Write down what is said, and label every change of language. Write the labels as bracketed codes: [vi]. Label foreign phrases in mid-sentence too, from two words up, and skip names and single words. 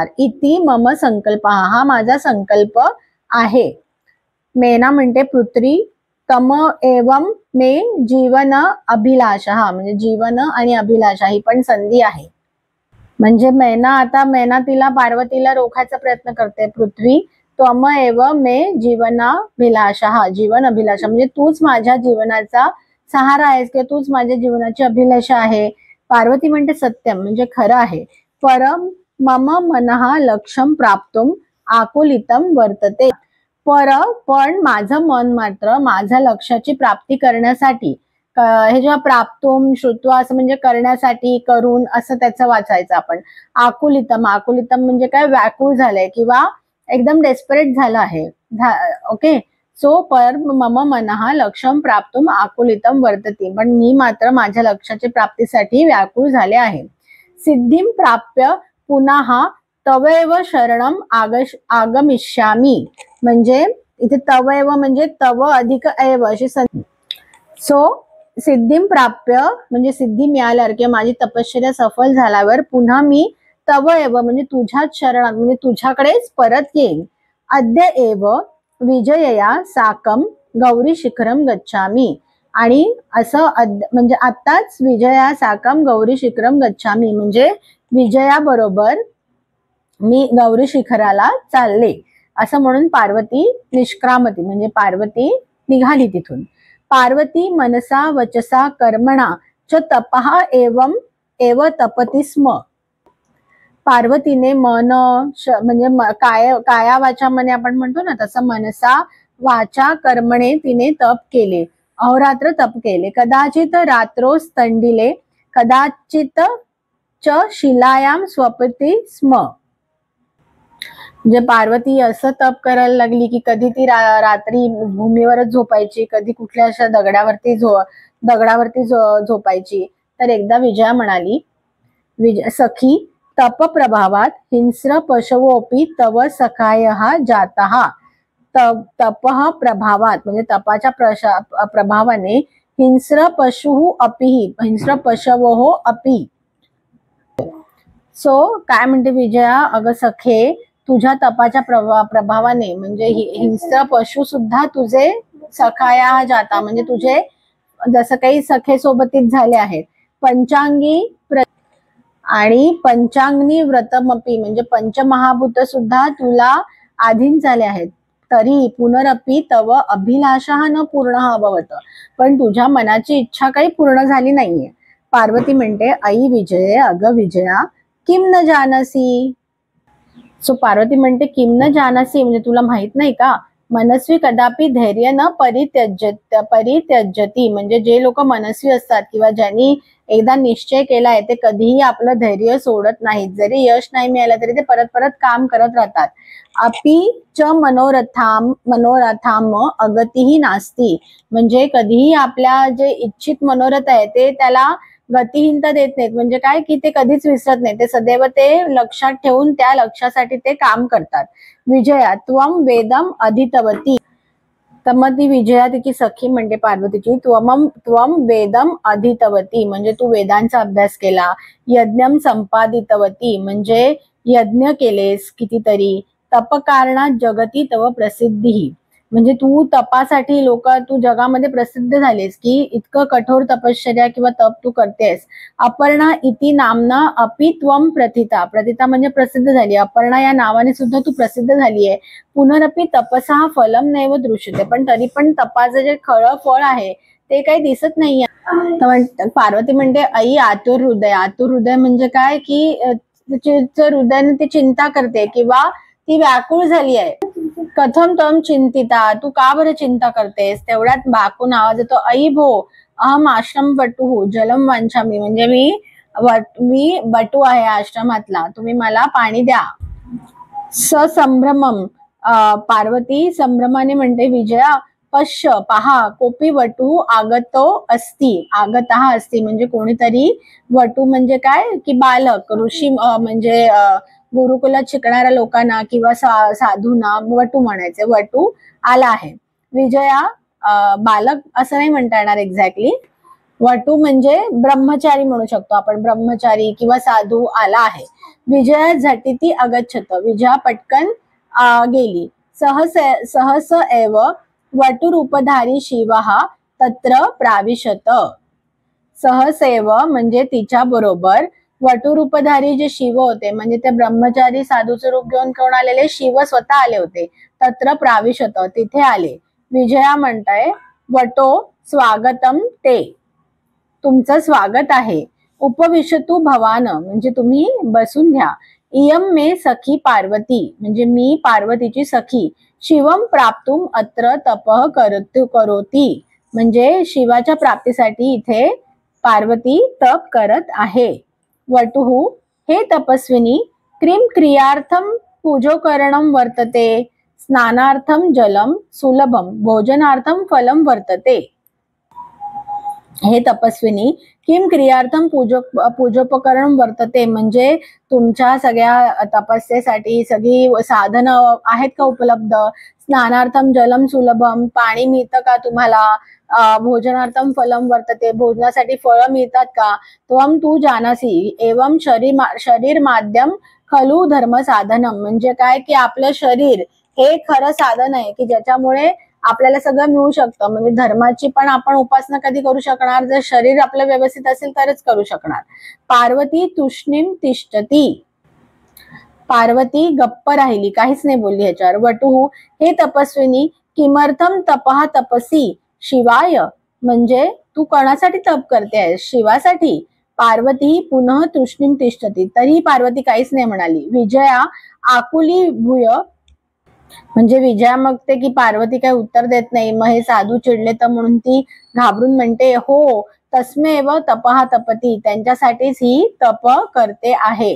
[sa] इति मम संकल्प [mr] हा माझा संकल्प आहे. मेना म्हणते [sa] पुत्री तम एवं मे जीवन अभिलाषा [mr] म्हणजे जीवन आणि अभिलाषा ही पण संधी आहे. म्हणजे मेना तिला पार्वतीला रोखायचा प्रयत्न करते. [sa] पृथ्वी त्वम एव मे जीवनाभिलाषा जीवन अभिलाषा [mr] म्हणजे तूच माझ्या जीवनाचा सहारा आहेस किंवा तूच माझ्या जीवनाची अभिलाषा आहे. पार्वती म्हणते सत्यम म्हणजे खरं आहे. [sa] परम मम मनः लक्ष्यम प्राप्तुम आकुलितम वर्तते. [mr] पण माझं मन मात्र माझ्या लक्ष्याची प्राप्ती करण्यासाठी हे जेव्हा [sa] प्राप्तुम श्रुत्वा [mr] असं म्हणजे करण्यासाठी करून असं त्याचं वाचायचं आपण. आकुलितम म्हणजे काय? व्याकुळ झालंय किंवा एकदम डेस्परेट झालं आहे. ओके. सो [sa] पर मम मनः लक्ष्यम प्राप्तुम आकुलितम वर्तते [mr] पण मी मात्र माझ्या लक्ष्याच्या प्राप्तीसाठी व्याकुळ झाले आहे. [sa] सिद्धिम प्राप्य पुन्हा तवैव शरणम आगमिष्यामी [mr] म्हणजे इथे तवैव म्हणजे तव अधिक एव अशी संधी. सो [sa] सिद्धिम प्राप्य [mr] म्हणजे सिद्धी मिळाल्यावर किंवा माझी तपश्चर्या सफल झाल्यावर पुन्हा मी [sa] तव एव [mr] म्हणजे तुझ्याच शरणात म्हणजे तुझ्याकडेच परत येईल. [sa] अद्य एव विजयया साकम गौरी शिखरम गच्छामी [mr] आणि असं म्हणजे आत्ताच [sa] विजया साकम गौरी शिखरम गच्छामी [mr] म्हणजे विजया बरोबर मी गौरी शिखराला चालले असं म्हणून पार्वती निष्क्रामती म्हणजे पार्वती निघाली तिथून. [sa] पार्वती मनसा वचसा कर्मणा च तपहा एव तपती स्म. [mr] पार्वतीने मन म्हणजे काया वाचा मने आपण म्हणतो ना, तसं [sa] मनसा वाचा कर्मणे [mr] तिने तप केले, अहोरात्र तप केले. [sa] कदाचित रात्रोस्तंडिले कदाचित च शिलायाम स्वपती स्म. [mr] म्हणजे पार्वती असं तप करायला लागली की कधी ती रात्री भूमीवरच झोपायची, कधी कुठल्या अशा दगडावरती झोपायची. तर एकदा विजया म्हणाली, [sa] सखी तप प्रभावात हिंस्र पशवोपी तव सखायः जातः. तपः प्रभावात [mr] म्हणजे तपाच्या प्रभावाने [sa] हिंस्र पशु अपि, हिंस्र पशवो अपि. [mr] सो काय म्हणते विजया, अगं सखे तुझ्या तपाच्या प्रभावाने म्हणजे हिंस्र पशु सुद्धा तुझे [sa] सखाया जाता [mr] म्हणजे तुझे जसं काही सखे सोबतीच झाले आहेत. पंचांगी आणि [sa] पंचांगनी व्रतमपी [mr] म्हणजे पंचमहाभूत सुद्धा तुला अधीन झाले आहेत. [sa] तरी पुनरपि तव अभिलाषा न पूर्ण अभवत, [mr] पण तुझ्या मनाची इच्छा काही पूर्ण झाली नाहीये. पार्वती म्हणते, आई विजय, अगं विजया, [sa] किम न जानसी. [mr] सो पार्वती म्हणते [sa] किम न जानसी [mr] म्हणजे तुला माहित नाही का, [sa] मनस्वी कदापि धैर्य न परित्यजती. [mr] म्हणजे जे लोक मनस्वी असतात किंवा ज्यांनी एकदा निश्चय केलाय ते कधीही आपलं धैर्य सोडत नाहीत. जरी यश नाही मिळालं तरी ते परत परत काम करत राहतात. [sa] अपि च मनोरथाम अगतीही नास्ती. [mr] म्हणजे कधीही आपल्या जे इच्छित मनोरथ आहे ते त्याला गतिहीनता देत नाहीत. म्हणजे काय की ते कधीच विसरत नाही, ते सदैव ते लक्षात ठेवून त्या लक्ष्यासाठी ते काम करतात. [sa] विजया त्वम वेदम अधितवती. [mr] तर मग ती विजया तिची सखी म्हणजे पार्वतीची, [sa] त्वम वेदम अधितवती [mr] म्हणजे तू वेदांचा अभ्यास केला. [sa] यज्ञम संपादितवती [mr] म्हणजे यज्ञ केलेस कितीतरी. [sa] तपकारणात जगती तव प्रसिद्धी [mr] म्हणजे तू तपासाठी तू जगामध्ये प्रसिद्ध झालीस की इतकं कठोर तपश्चर्या किंवा तप तू करतेस. [sa] अपर्णा इति नामना अपि त्वम प्रथिता. [mr] प्रथिता म्हणजे प्रसिद्ध झाली. अपर्णा या नावाने सुद्धा तू प्रसिद्ध झाली आहे. [sa] पुनरपि तपसा फलम नैव दृश्यते, [mr] पण तरी पण तपाचं जे खरं फळ आहे ते काही दिसत नाहीये. पार्वती म्हणते, आई आतुर हृदय. आतुर हृदय म्हणजे काय की हृदयाने ती चिंता करते किंवा ती व्याकुळ झाली आहे. [sa] कथम तम चिंतिता, [mr] तू का बरं चिंता करतेस. तेवढ्यात बाकून आवाज येतो, [sa] आई भो अहम आश्रम वटू जलम वांछामी. [mr] म्हणजे मी बटू आहे आश्रमातला, तुम्ही मला पाणी द्या. संभ्रमम. पार्वती संभ्रमाने म्हणते, [sa] विजया पश्य पहा कोपी वटू आगतो अस्ति [mr] म्हणजे कोणीतरी. वटू म्हणजे काय की बालक, ऋषी म्हणजे गुरुकुलात शिकणाऱ्या लोकांना किंवा साधूंना वटू म्हणायचे. वटू आला आहे. विजया बालक असं नाही म्हणता येणार एक्झॅक्टली. वटू म्हणजे ब्रह्मचारी म्हणू शकतो आपण, ब्रह्मचारी किंवा साधू आला आहे. विजया [sa] झटिती अगच्छत. [mr] विजया पटकन गेली. [sa] सहस एव वटुरूपधारी शिवः तत्र प्राविशत. [mr] सहसेव म्हणजे तिच्या बरोबर वटुरूपधारी जे शिव होते म्हणजे ते ब्रह्मचारी साधूचं रूप घेऊन कोण आलेले, शिव स्वतः आले होते. [sa] तत्र प्राविशत [mr] तिथे आले. विजया म्हणताय, [sa] वटो स्वागतम ते, [mr] तुमचं स्वागत आहे. [sa] उपविशतु भवान [mr] म्हणजे तुम्ही बसून घ्या. [sa] इयम मे सखी [mr] पार्वती म्हणजे मी पार्वतीची सखी. [sa] शिवम प्राप्तुम अत्र तपः करोती [mr] म्हणजे शिवाच्या प्राप्तीसाठी इथे पार्वती तप करत आहे. [sa] वटुः हे तपस्विनी क्रीम क्रियार्थम पूजोकरणम वर्तते. स्नानार्थम जलम सुलभम भोजनार्थम फलम वर्तते. हे तपस्विनी किम क्रियार्थम पूजोपकरण वर्तते [mr] म्हणजे तुमच्या सगळ्या तपस्येसाठी सगळी साधनं आहेत का उपलब्ध. [sa] स्नानार्थम जलम सुलभम [mr] पाणी मिळतं का तुम्हाला. [sa] भोजनार्थम फलम वर्तते [mr] भोजनासाठी फळं मिळतात का. [sa] त्वम तू जानासी एवं शरीर माध्यम खलु धर्म साधनम [mr] म्हणजे काय की आपलं शरीर हे खरं साधन आहे की ज्याच्यामुळे आपल्याला सगळं मिळू शकतं. म्हणजे धर्माची पण आपण उपासना कधी करू शकणार, जर शरीर आपलं व्यवस्थित असेल तरच करू शकणार. पार्वती [sa] तुष्णीम तिष्ठती. [mr] पार्वती गप्प राहिली, काहीच नाही बोलली ह्याच्यावर. [sa] वटुः हे तपस्विनी किमर्थम तपः तपसी शिवाय [mr] म्हणजे तू कोणासाठी तप करते, शिवासाठी. [sa] पार्वती पुनः तूष्णीम तिष्ठती, [mr] तरी पार्वती काहीच नाही म्हणाली. विजया [sa] आकुली भूय, [mr] म्हणजे विजया बघते की पार्वती काही उत्तर देत नाही. मग हे साधू चिडले तर म्हणून ती घाबरून म्हणते, हो [sa] तस्मेव तपहा तपती, [mr] त्यांच्यासाठीच ही तप करते आहे.